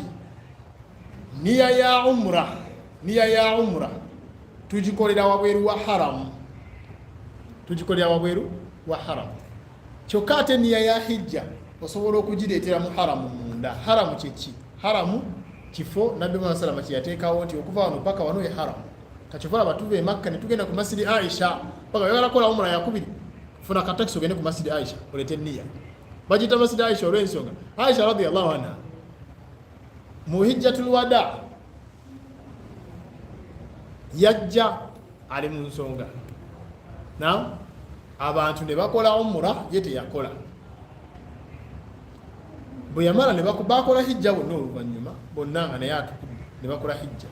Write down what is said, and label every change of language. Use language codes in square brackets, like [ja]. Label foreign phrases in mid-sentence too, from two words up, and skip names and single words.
[lg] Nniya ya umura tugikolera wabweru wa haramu, kyokka ate nniya ya hijja osobola okugireetera mu haramu munda. Haramu kyeki? Haramu kifo Nabbi Muhammad [ar] صلى الله عليه وسلم [lg] kyeyateekawo nti okuva wano paka wano ye haramu. Kakyovala batuva e Makka ne tugenda ku masjidi Aisha, paka yagala kola umura yakubiri, funa katakisi ogende ku masjidi Aisha oleete nniya. Bagiyita masjidi Aisha olw'ensonga Aisha [ar] رضي الله عنها [lg] mu [ar] حجة الوداع [lg] yajja ali mu nsonga, abantu ne bakola umura, ye teyakola. Bwe yamala ne bakola hijja bonna oluvannyuma bonna nga naye atukudde ne bakola hijja.